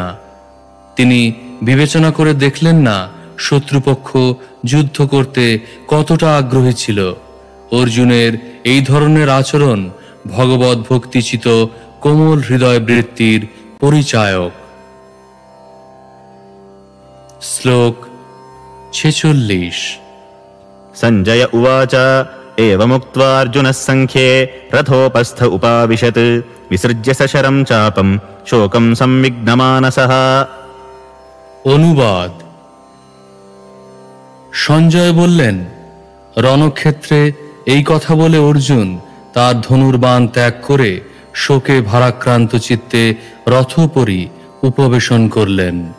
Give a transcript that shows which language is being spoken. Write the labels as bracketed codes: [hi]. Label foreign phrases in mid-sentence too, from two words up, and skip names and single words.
[bn] তিনি বিবেচনা করে দেখলেন না শত্রুপক্ষ যুদ্ধ করতে কতটা আগ্রহী ছিল। অর্জুনের এই ধরনের আচরণ ভগবত ভক্তিচিত কোমল হৃদয় বৃত্তির পরিচায়ক। শ্লোক 46। [sa] सञ्जय उवाच एवमुक्त्वा अर्जुनः सङ्ख्ये रथोपस्थ उपाविशत् विसृज्य सशरं चापं शोकं संविघ्नमानसः। [bn] অনুবাদ: সঞ্জয় বললেন, রণক্ষেত্রে এই কথা বলে অর্জুন তার ধনুর্বাণ ত্যাগ করে শোকে ভারাক্রান্ত চিত্তে রথোপরি উপবেশন করলেন।